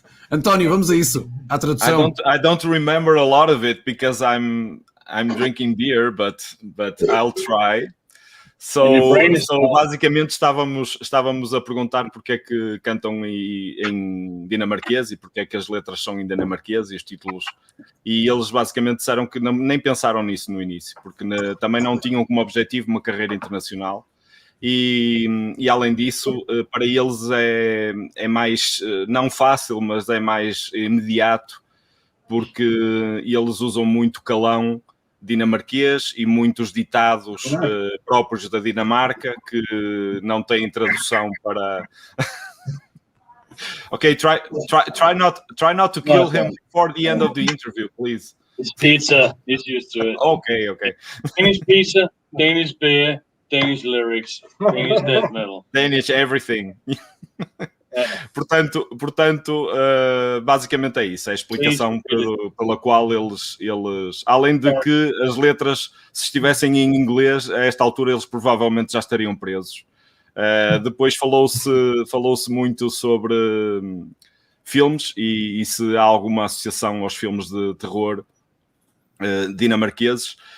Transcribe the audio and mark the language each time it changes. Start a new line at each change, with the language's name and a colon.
Portuguese: António, vamos a isso, à tradução.
English: I don't remember a lot of it because I'm drinking beer, but I'll try.
Portuguese: So basicamente estávamos a perguntar porque é que cantam em dinamarquês e porque é que as letras são em dinamarquês e os títulos. E eles basicamente disseram que nem pensaram nisso no início, porque também não tinham como objetivo uma carreira internacional. E além disso, para eles é mais, não fácil, mas é mais imediato, porque eles usam muito calão dinamarquês e muitos ditados próprios da Dinamarca que não têm tradução para...
English: Okay, try not to kill him before the end of the interview, please. It's pizza. He's used to it. Okay. Danish pizza, Danish beer, Danish lyrics, Danish death metal. Danish everything.
Portuguese: Portanto, basicamente é isso. É a explicação pela qual eles, além de que as letras, se estivessem em inglês, a esta altura eles provavelmente já estariam presos. Depois falou-se muito sobre filmes e se há alguma associação aos filmes de terror dinamarqueses.